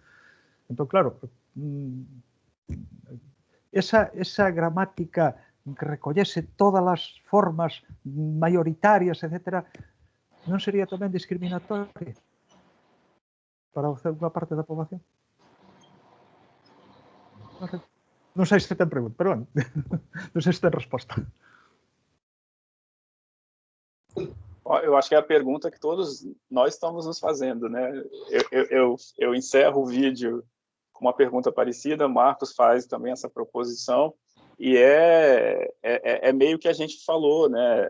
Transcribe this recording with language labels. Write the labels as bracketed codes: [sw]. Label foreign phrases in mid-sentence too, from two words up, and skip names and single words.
[gl] Entón, claro, esa gramática que recollese todas as formas maioritarias, etc., non sería tamén discriminatoria para unha parte da poboación? Non sei se ten pregunta, pero bueno, non sei se ten resposta. [pt] Eu acho que é a pergunta que todos nós estamos nos fazendo, né? Eu encerro o vídeo com uma pergunta parecida, Marcos faz também essa proposição, e é meio que a gente falou, né?